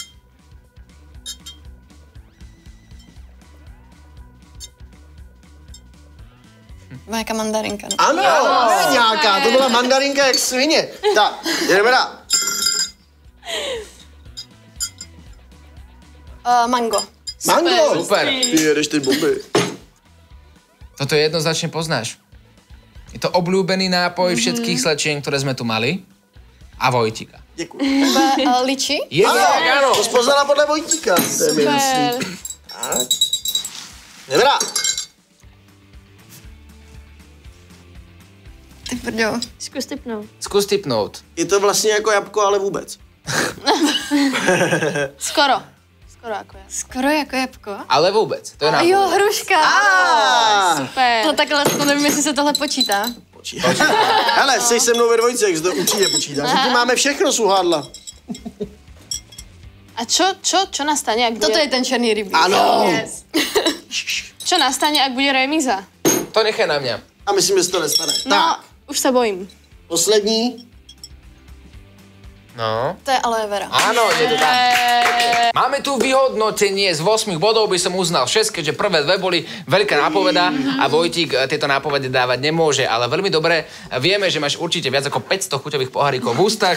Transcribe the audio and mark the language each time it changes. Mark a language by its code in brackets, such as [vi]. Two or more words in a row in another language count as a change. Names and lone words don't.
[cs] Nějaká mandarinka. Ne? Ano, ne nějaká, to byla mandarinka jak svině. Tak, jdeme dál. Mango. Mango. Super. Ty jedeš ty bomby. [sk] Toto jednoznačne poznáš. Je to obľúbený nápoj všetkých slečien, ktoré sme tu mali. A Vojtika. [cs] Děkuji. Liči. [sk] Je tak, áno. [cs] To spoznala podle Vojtíka. To je mi jasný. Tak. Jdeme dál. Ty brďo. [sk] Skús tipnout. [cs] Je to vlastně jako jabko, ale vůbec. [sk] Skoro. Skoro ako ja. [cs] Skoro jako jabko. [sk] Ale vôbec. To je nápoj. [cs] Jo, hruška. Super. No takhle, to nevím, jestli se tohle počítá. Hele, jsi se mnou ve dvojce, jak se to určitě počítá. Zatím máme všechno, Suhádla. [sk] A čo nastane, ak bude... [cs] Toto je ten černý rybíz. Ano. [en] Yes. [sk] Čo nastane, ak bude remíza? To nechaj na mňa. [cs] A myslím, že se to nestane. No, Tak, [sk] už sa bojím. [cs] poslední. No. To je aloe vera. [sk] Áno, je to tam. Máme tu vyhodnotenie z 8 bodov, by som uznal 6, keďže prvé dve boli veľká nápoveda a Vojtík tieto nápovedy dávať nemôže, ale veľmi dobre vieme, že máš určite viac ako 500 chuťových pohárikov v ústach.